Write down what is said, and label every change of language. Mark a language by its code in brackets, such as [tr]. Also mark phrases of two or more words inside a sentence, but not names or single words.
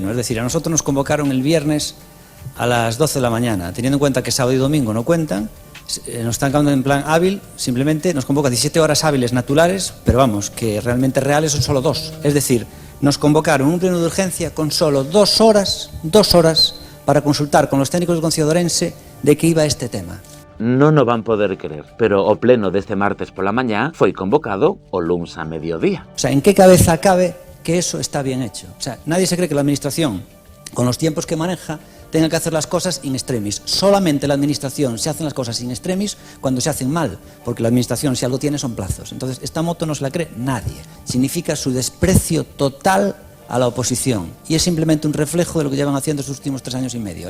[es] Es decir, a nosotros nos convocaron el viernes a las 12 de la mañana, teniendo en cuenta que sábado y domingo no cuentan. Nos están quedando en plan hábil, simplemente nos convoca 17 horas hábiles naturales, pero vamos, que realmente reales son solo 2. Es decir, nos convocaron un pleno de urgencia con solo 2 horas para consultar con los técnicos del Concello de Ourense de que iba este tema. [gl] Non o van poder creer, pero o pleno deste martes pola mañá foi convocado o luns a mediodía. [es] O sea, ¿en qué cabeza cabe que eso está bien hecho? O sea, nadie se cree que la Administración, con los tiempos que maneja, tenga que hacer las cosas [la] in extremis. [es] Solamente la Administración se hacen las cosas [la] in extremis [es] cuando se hacen mal, porque la Administración, si algo tiene, son plazos. Entonces, esta moto no se la cree nadie. Significa su desprecio total a la oposición y es simplemente un reflejo de lo que llevan haciendo estos últimos 3 años y medio.